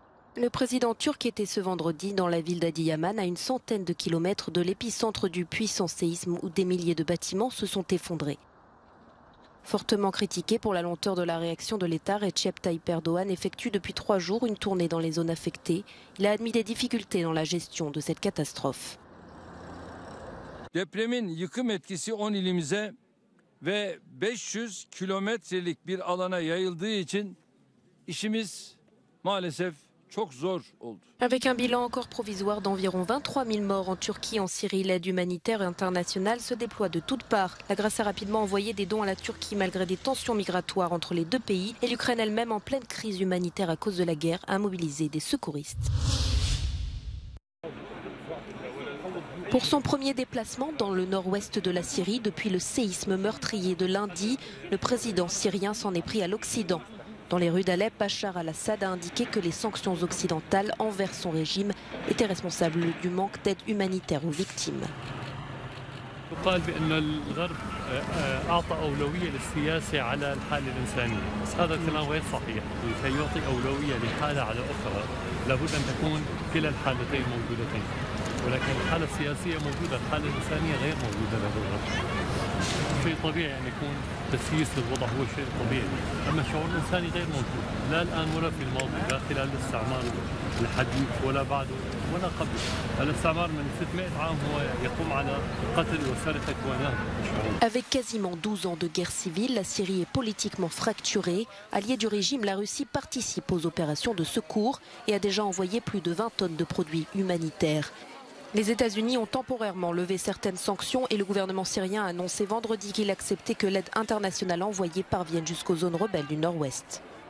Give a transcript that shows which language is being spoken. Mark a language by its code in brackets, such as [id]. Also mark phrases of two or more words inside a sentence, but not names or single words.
[fr] Le président turc était ce vendredi dans la ville d'Adıyaman, à une centaine de kilomètres de l'épicentre du puissant séisme où des milliers de bâtiments se sont effondrés. Fortement critiqué pour la lenteur de la réaction de l'État, Recep Tayyip Erdoğan effectue depuis 3 jours une tournée dans les zones affectées. Il a admis des difficultés dans la gestion de cette catastrophe. [tr] Depremin yıkım etkisi 10 ilimize ve 500 kilometrelik bir alana yayıldığı için işimiz maalesef çok zor oldu. [fr] Avec un bilan encore provisoire d'environ 23 000 morts en Turquie, en Syrie, l'aide humanitaire internationale se déploie de toutes parts. La Grèce a rapidement envoyé des dons à la Turquie malgré des tensions migratoires entre les deux pays, et l'Ukraine elle-même, en pleine crise humanitaire à cause de la guerre, a mobilisé des secouristes. Pour son premier déplacement dans le nord-ouest de la Syrie depuis le séisme meurtrier de lundi, le président syrien s'en est pris à l'Occident. Dans les rues d'Alep, Bachar al-Assad a indiqué que les sanctions occidentales envers son régime étaient responsables du manque d'aide humanitaire aux victimes. [ar] يقال بأن الغرب أعطى أولوية للسياسة على الحالة الإنسانية، بس هذا الكلام غير صحيح، لكي يعطي أولوية لحالة على أخرى لابد أن تكون كلا الحالتين موجودتين، ولكن الحالة السياسية موجودة، الحالة الإنسانية غير موجودة لدى الغرب. شيء طبيعي أن يكون تسييس للوضع هو شيء طبيعي، أما الشعور الإنساني غير موجود، لا الآن ولا في الماضي، لا خلال الاستعمار الحديث ولا بعده ولا قبل. الاستعمار من 600 عام هو يقوم على قتل وسرقة ونهب الشعوب. [fr] Avec quasiment 12 ans de guerre civile, la Syrie est politiquement fracturée. Alliée du régime, la Russie participe aux opérations de secours et a déjà envoyé plus de 20 tonnes de produits humanitaires. Les États-Unis ont temporairement levé certaines sanctions et le gouvernement syrien a annoncé vendredi qu'il acceptait que l'aide internationale envoyée parvienne jusqu'aux zones rebelles du nord-ouest.